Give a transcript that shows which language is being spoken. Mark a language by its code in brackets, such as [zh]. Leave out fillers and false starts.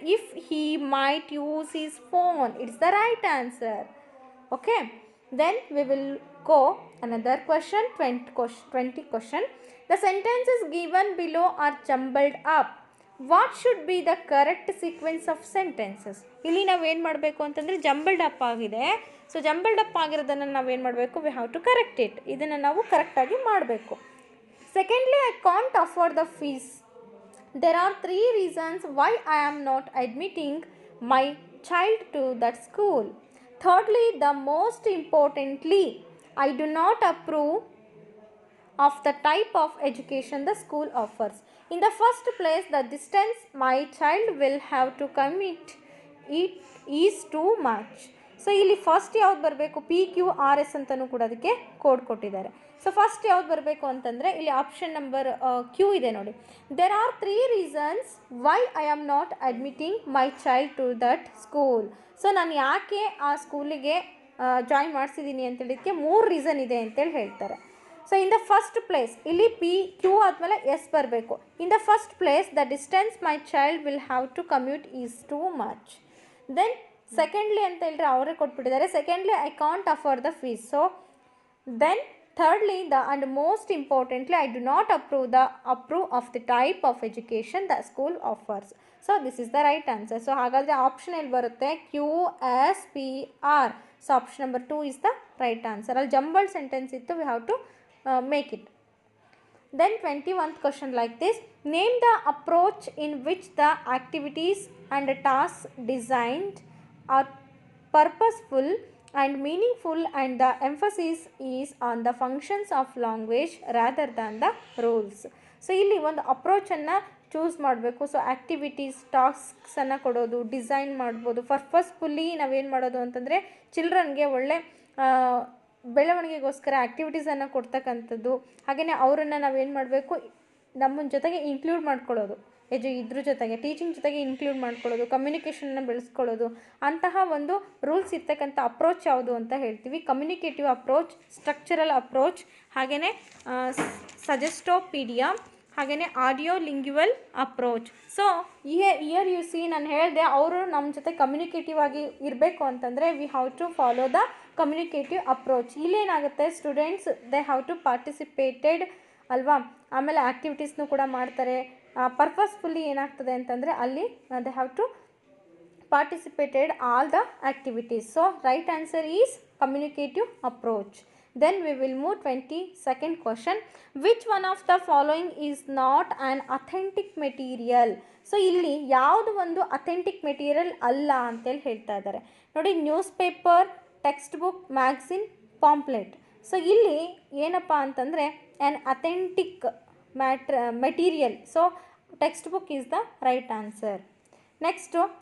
[en] If he might use his phone, it's the right answer. Okay, then we will go another question. 20 question. The sentences given below are jumbled up. What should be the correct sequence of sentences? [kn] ಇಲ್ಲಿ ನಾವೇನು ಮಾಡಬೇಕು ಅಂತಂದರೆ jumbled up ಆಗಿದೆ. So jumbled up ಆಗಿರೋದನ್ನು ನಾವೇನು ಮಾಡಬೇಕು? [en] We have to correct it. [kn] ಇದನ್ನು ನಾವು ಕರೆಕ್ಟಾಗಿ ಮಾಡಬೇಕು. [en] Secondly, I can't afford the fees. There are 3 reasons why I am not admitting my child to that school. Thirdly, the most importantly, I do not approve of the type of education the school offers. In the first place, the distance my child will have to commit it is too much. [kn] So ಇಲ್ಲಿ first ಯಾವ್ದು ಬರಬೇಕು? PQRS ಅಂತಲೂ ಕೂಡ ಅದಕ್ಕೆ code ಕೊಟ್ಟಿದ್ದಾರೆ. So first ಯಾವ್ದು ಬರಬೇಕು ಅಂತಂದರೆ ಇಲ್ಲಿ ಆಪ್ಷನ್ ನಂಬರ್ Q ಇದೆ ನೋಡಿ. [en] There are 3 reasons why I am not admitting my child to that school. [kn] So ನಾನು ಯಾಕೆ ಆ ಸ್ಕೂಲಿಗೆ ಜಾಯಿನ್ ಮಾಡಿಸಿದ್ದೀನಿ ಅಂತೇಳಿದಕ್ಕೆ 3 ರೀಸನ್ ಇದೆ ಅಂತೇಳಿ ಹೇಳ್ತಾರೆ. So [en] in the first place [kn] ಇಲ್ಲಿ PQ ಆದಮೇಲೆ S ಬರಬೇಕು. [en] In the first place, the distance my child will have to commute is too much. Then secondly [kn] ಅಂತ ಹೇಳಿದ್ರೆ ಅವರೇ ಕೊಟ್ಬಿಟ್ಟಿದ್ದಾರೆ. [en] Secondly, I can't afford the fees. So then thirdly, and most importantly, I do not approve of the type of education the school offers. So this is the right answer. So [kn] ಹಾಗಾದರೆ option ಎಲ್ಲಿ ಬರುತ್ತೆ? [en] QSPR. So option number 2 is the right answer. [kn] ಅಲ್ಲಿ jumbled sentence ಇತ್ತು, [en] We have to make it. Then 21st question like this. Name the approach in which the activities and tasks designed are purposeful and meaningful, and the emphasis is on the functions of language rather than the rules. [kn] So ಇಲ್ಲಿ ಒಂದು ಅಪ್ರೋಚನ್ನು choose ಮಾಡಬೇಕು. So activities, ಟಾಸ್ಕ್ಸನ್ನು ಕೊಡೋದು, design ಮಾಡ್ಬೋದು. ಪರ್ಪಸ್ಫುಲ್ಲಿ ನಾವೇನು ಮಾಡೋದು ಅಂತಂದರೆ ಚಿಲ್ಡ್ರನ್ಗೆ ಒಳ್ಳೆ ಬೆಳವಣಿಗೆಗೋಸ್ಕರ ಆ್ಯಕ್ಟಿವಿಟೀಸನ್ನು ಕೊಡ್ತಕ್ಕಂಥದ್ದು. ಹಾಗೆಯೇ ಅವರನ್ನು ನಾವೇನು ಮಾಡಬೇಕು? ನಮ್ಮ ಜೊತೆಗೆ ಇನ್ಕ್ಲೂಡ್ ಮಾಡ್ಕೊಳ್ಳೋದು. ಇದ್ರ ಜೊತೆಗೆ ಟೀಚಿಂಗ್ ಜೊತೆಗೆ ಇನ್ಕ್ಲೂಡ್ ಮಾಡ್ಕೊಳ್ಳೋದು, ಕಮ್ಯುನಿಕೇಷನ್ನ ಬೆಳೆಸ್ಕೊಳ್ಳೋದು. ಅಂತಹ ಒಂದು ರೂಲ್ಸ್ ಇರ್ತಕ್ಕಂಥ ಅಪ್ರೋಚ್ ಯಾವುದು ಅಂತ ಹೇಳ್ತೀವಿ? [en] Communicative approach, structural approach, ಹಾಗೆಯೇ suggestopedia, ಹಾಗೆಯೇ audio lingual approach. So here you see, [kn] ನಾನು ಹೇಳಿದೆ ಅವರು ನಮ್ಮ ಜೊತೆ ಕಮ್ಯುನಿಕೇಟಿವ್ ಆಗಿ ಇರಬೇಕು ಅಂತಂದರೆ [en] We have to follow the communicative approach. [kn] ಇಲ್ಲೇನಾಗುತ್ತೆ? [en] Students they have to participated ಅಲ್ವಾ? [kn] ಆಮೇಲೆ ಆ್ಯಕ್ಟಿವಿಟೀಸ್ನೂ ಕೂಡ ಮಾಡ್ತಾರೆ. [en] purposefully [kn] ಏನಾಗ್ತದೆ ಅಂತಂದರೆ ಅಲ್ಲಿ [en] They have to participated all the activities. So right answer is communicative approach. Then we will move 22nd question. Which one of the following is not an authentic material? [kn] So ಇಲ್ಲಿ ಯಾವುದು ಒಂದು ಅಥೆಂಟಿಕ್ ಮೆಟೀರಿಯಲ್ ಅಲ್ಲ ಅಂತೇಳಿ ಹೇಳ್ತಾ ಇದ್ದಾರೆ ನೋಡಿ. [en] Newspaper, textbook, magazine, pamphlet. [kn] So ಇಲ್ಲಿ ಏನಪ್ಪ ಅಂತಂದರೆ [en] An authentic material. So textbook is the right answer. Next